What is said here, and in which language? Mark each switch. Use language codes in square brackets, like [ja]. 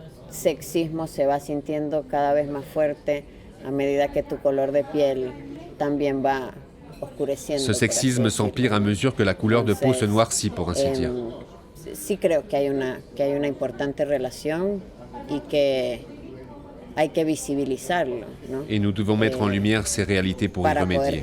[es] Sexismo se va sintiendo cada vez más fuerte a medida que tu color de piel también va oscureciendo. [fr] Ce sexisme s'empire à mesure que la couleur de peau se noircit, pour ainsi dire. [es] Sí creo que hay una importante relación y que hay que visibilizarlo, ¿no? [fr] Et nous devons mettre en lumière ces réalités pour y remédier.